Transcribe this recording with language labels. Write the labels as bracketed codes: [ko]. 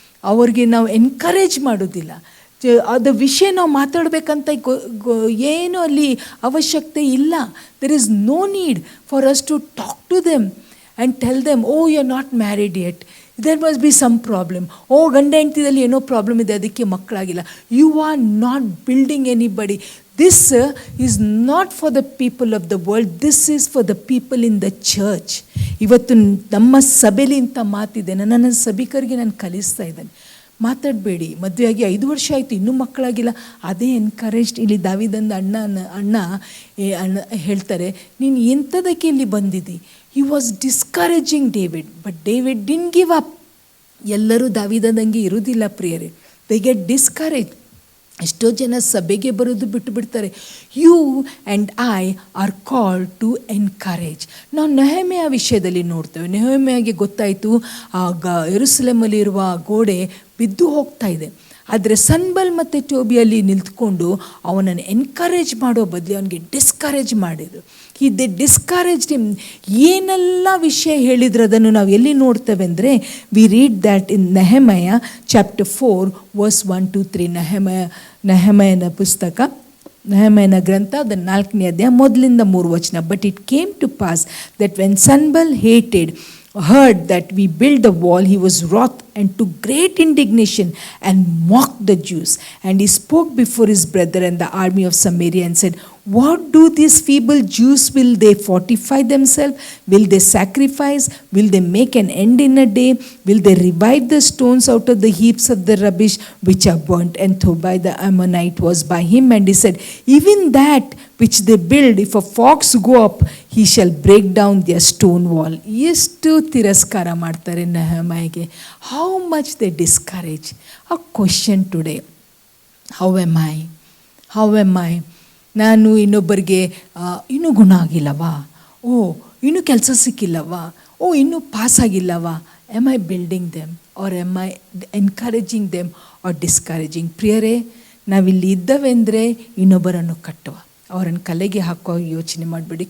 [kn] ಅವ್ರಿಗೆ ನಾವು ಎನ್ಕರೇಜ್ ಮಾಡೋದಿಲ್ಲ. ಅದು ವಿಷಯ ನಾವು ಮಾತಾಡಬೇಕಂತ ಏನು ಅಲ್ಲಿ ಅವಶ್ಯಕತೆ ಇಲ್ಲ. [en] There is no need for us to talk to them and tell them, oh you are not married yet, there must be some problem. [kn] ಓ ಗಂಡ ಹೆಂಡತಿದಲ್ಲಿ ಏನೋ ಪ್ರಾಬ್ಲಮ್ ಇದೆ, ಅದಕ್ಕೆ ಮಕ್ಕಳಾಗಿಲ್ಲ. [en] You are not building anybody. This is not for the people of the world. This is for the people in the church. [kn] ಇವತ್ತು ನಮ್ಮ ಸಭೆಯಲ್ಲಿ ಇಂಥ ಮಾತಿದೆ. ನನ್ನ ಸಭಿಕರಿಗೆ ನಾನು ಕಲಿಸ್ತಾ ಇದ್ದೇನೆ, ಮಾತಾಡಬೇಡಿ. ಮದುವೆಯಾಗಿ 5 ವರ್ಷ ಆಯಿತು, ಇನ್ನೂ ಮಕ್ಕಳಾಗಿಲ್ಲ. ಅದೇ ಎನ್ಕರೇಜ್ಡ್. ಇಲ್ಲಿ ದಾವಿದಂದ ಅಣ್ಣ ಹೇಳ್ತಾರೆ, ನೀನು ಎಂಥದಕ್ಕೆ ಇಲ್ಲಿ ಬಂದಿದ್ದಿ. [en] He was discouraging David, but David didn't give up. [kn] ಎಲ್ಲರೂ ದಾವಿದಂಗೆ ಇರುವುದಿಲ್ಲ ಪ್ರಿಯರೇ. [en] They get discourage. [kn] ಎಷ್ಟೋ ಜನ ಸಭೆಗೆ ಬರೋದು ಬಿಟ್ಟುಬಿಡ್ತಾರೆ. [en] You and I are called to encourage. [kn] ನಾವು ನೆಹೆಮೆಯ ವಿಷಯದಲ್ಲಿ ನೋಡ್ತೇವೆ. ನೆಹೆಮೆಯಾಗೆ ಗೊತ್ತಾಯಿತು ಯೆರೂಸಲೇಮಲ್ಲಿರುವ ಗೋಡೆ ಬಿದ್ದು ಹೋಗ್ತಾ ಇದೆ. ಆದರೆ ಸನ್ಬಲ್ ಮತ್ತು ಟೋಬಿಯಲ್ಲಿ ನಿಂತ್ಕೊಂಡು ಅವನನ್ನು ಎನ್ಕರೇಜ್ ಮಾಡೋ ಬದಲು ಅವನಿಗೆ ಡಿಸ್ಕರೇಜ್ ಮಾಡಿದರು. [en] They discouraged him. [kn] ಏನೆಲ್ಲ ವಿಷಯ ಹೇಳಿದ್ರು ಅದನ್ನು ನಾವು ಎಲ್ಲಿ ನೋಡ್ತೇವೆ ಅಂದರೆ, [en] We read that in Nehemiah chapter 4 verse 1-3. [kn] ನೆಹೆಮಯನ ಪುಸ್ತಕ, ನೆಹೆಮಯನ ಗ್ರಂಥ, ಅದು 4ನೇ ಅಧ್ಯಾಯ 1-3 ವಚನ. [en] But it came to pass that when Sanballat heard that we build a wall, he was wroth and took great indignation and mocked the Jews. And he spoke before his brother and the army of Samaria and said, What do these feeble Jews? Will they fortify themselves? Will they sacrifice? Will they make an end in a day? Will they revive the stones out of the heaps of the rubbish which are burnt? And Tobiah the Ammonite was by him, and he said, Even that which they build, if a fox go up, he shall break down their stone wall. [kn] ಎಷ್ಟು ತಿರಸ್ಕಾರ ಮಾಡ್ತಾರೆ ನೆಹೆಮಯಗೆ. [en] How much they discourage. A question today, how am I? [kn] ನಾನು ಇನ್ನೊಬ್ಬರಿಗೆ ಇನ್ನೂ ಗುಣ ಆಗಿಲ್ಲವಾ, ಓ ಇನ್ನೂ ಕೆಲಸ ಸಿಕ್ಕಿಲ್ಲವಾ, ಓ ಇನ್ನೂ pass ಆಗಿಲ್ಲವಾ. [en] Am I building them or am I encouraging them or discouraging? [kn] ಪ್ರಿಯರೇ, ನಾವಿಲ್ಲಿ ಇದ್ದವೆ ಅಂದರೆ ಇನ್ನೊಬ್ಬರನ್ನು ಕಟ್ಟುವ, ಅವರನ್ನು ಕಲೆಗೆ ಹಾಕೋ ಯೋಚನೆ ಮಾಡಬೇಡಿ.